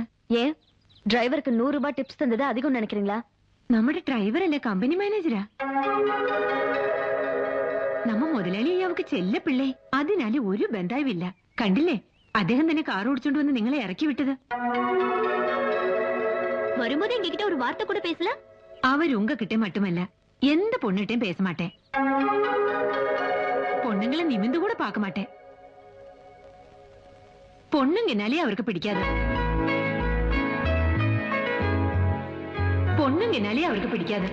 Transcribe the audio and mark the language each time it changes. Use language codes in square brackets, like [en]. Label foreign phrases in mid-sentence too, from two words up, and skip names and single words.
[ta] ஏன் டிரைவருக்கு 100 ரூபாய் டிப்ஸ் தந்தது அதிகம் நினைக்கிறீங்களா? [ml] നമ്മുടെ ഡ്രൈവർ അല്ലേ കമ്പനി മാനേജരാ. നമ്മ മുതലാളി അവക്ക് ചെല്ല പിള്ളേ, അതിനാല് ഒരു ബന്ധവുമില്ല. കണ്ടില്ലേ, അദ്ദേഹം തന്നെ കാർ ഓടിച്ചോണ്ട് വന്ന് നിങ്ങളെ ഇറക്കി വിട്ടത്. [ta] வரும்போது எங்ககிட்ட ஒரு வார்த்தை கூட பேசல. அவர் உங்ககிட்ட மட்டுமல்ல, எந்த பொண்ணுகிட்டையும் பேச மாட்டேன். பொண்ணுங்களை நிமிந்து கூட பார்க்க மாட்டேன். பொண்ணுங்கனாலே அவருக்கு பிடிக்காது. பொண்ணுங்கனாலே அவருக்கு பிடிக்காது.